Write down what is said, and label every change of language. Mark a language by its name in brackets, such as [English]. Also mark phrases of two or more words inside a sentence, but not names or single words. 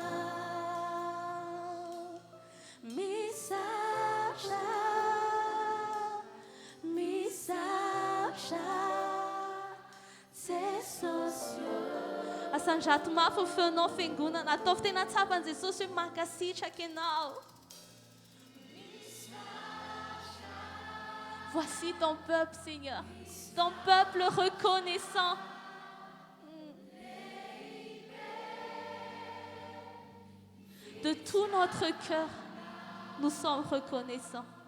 [Malagasy] Misaotra, misaotra, Jesosy. Asandrato mafy ny feonao fiangonana, ataovy tena tsapan'i Jesosy hoe mankasitraka ianao. [French] Voici ton peuple, Seigneur, ton peuple reconnaissant. De tout notre cœur, nous sommes reconnaissants.